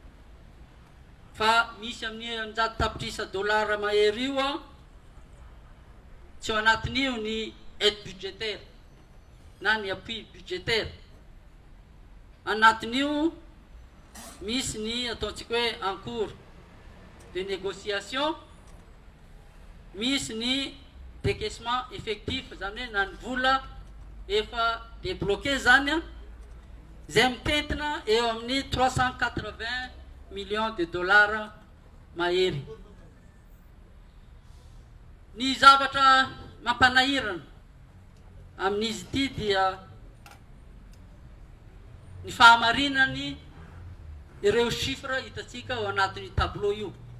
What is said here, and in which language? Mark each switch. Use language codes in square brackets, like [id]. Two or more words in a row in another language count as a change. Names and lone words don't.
[mg] Fa misy amin'ny 100 tapitrisa dolara mahery io a tsy ao anatin'io ny [fr] aide budgétaire [mg] na ny [fr] appui budgétaire. [mg] Anatin'io misy ny ataontsika hoe [fr] en cours de négociation, [mg] misy ny [fr] décaissement effectif [mg] zany hoe na ny vola efa débloqué zany a zay mitentina eo amin'ny 380 [fr] millions de dollars [mg] mahery. Ny zavatra mampanahirana amin'izy ity dia ny fahamarinany ireo chiffre hitatsika ao anatin'ny tableau io.